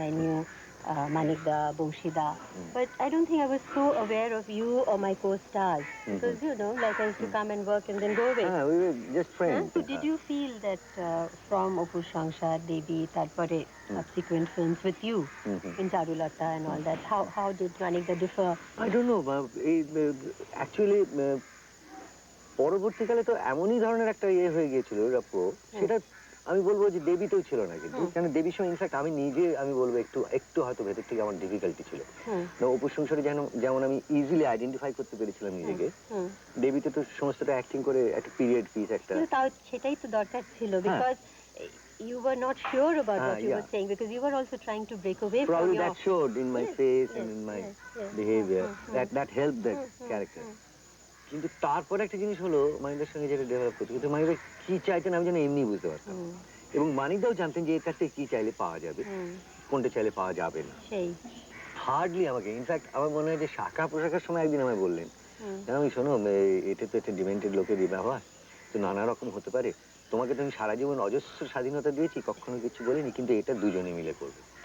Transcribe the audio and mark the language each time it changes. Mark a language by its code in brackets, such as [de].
[en] I knew Manikda, Boshida. But I don't think I was so aware of you or my co-stars. Because, you know, like I used to come and work and then go away. We were just friends. So did you feel that from Upu Shankshar, Devi, Tarpare, subsequent films with you, in Charulata and all that, how did Manikda differ? I don't know. [bn] Actually, পরবর্তীকালে তো এমনই ধরনের একটা ইয়ে হয়ে গিয়েছিল রপ্প, সেটা আমি বলবো যে দেবীতেও ছিল না কিন্তু, কারণ দেবীর সঙ্গে ইনফ্যাক্ট আমি নিজে আমি বলবো একটু হয়তো ভেতর থেকে আমার ডিফিকাল্টি ছিল। অপুর সংসারে যেমন আমি ইজিলি আইডেন্টিফাই করতে পেরেছিলাম নিজেকে, দেবীতে তো সমস্তটা অ্যাক্টিং করে একটা পিরিয়ড পিস একটা। তাও সেটাই তো দরকার ছিল, [en] because you were not sure about what you were saying, because you were also trying to break away from your... That showed in my face and in my behavior. That helped that character. [bn] কিন্তু তারপর একটা জিনিস হলো মানিকদার সঙ্গে যেটা develop করছে, কিন্তু মানিকদা কি চাইতেন আমি যেন এমনি বুঝতে পারতাম, এবং মানিকদাও জানতেন যে এর কাছ থেকে কি চাইলে পাওয়া যাবে, কোনটা চাইলে পাওয়া যাবে না। হার্ডলি আমাকে, ইনফ্যাক্ট আমার মনে হয় যে শাখা পোশাকের সময় একদিন আমায় বললেন, আমি শোনো এটা তো একটা ডিমেন্টেড লোকের ব্যবহার, তো নানা রকম হতে পারে, তোমাকে তো আমি সারা জীবন অজস্র স্বাধীনতা দিয়েছি, কখনো কিছু বলিনি, কিন্তু এটা দুজনে মিলে করবে।